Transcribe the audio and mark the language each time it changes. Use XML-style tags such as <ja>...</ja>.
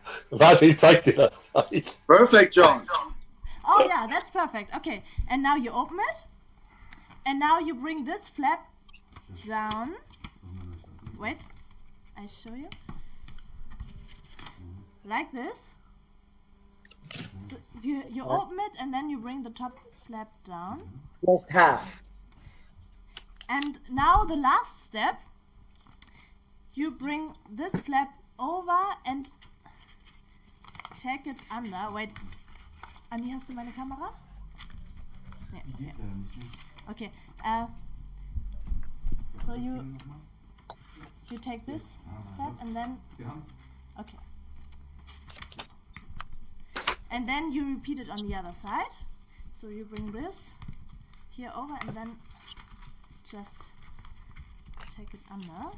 <de>Warte, ich zeig dir das gleich.</de> <en>Perfect, John. Oh yeah, that's perfect. Okay, and now you open it. And now you bring this flap down. Wait, I show you. Like this. So you open it and then you bring the top flap down. Just half. And now the last step, you bring this flap over and take it under. Wait,</en> <de>Andi, hast du meine Kamera? Nee, okay.</de> <en>So you take this flap and then okay. And then you repeat it on the other side. So you bring this here over and then just take it under.</en>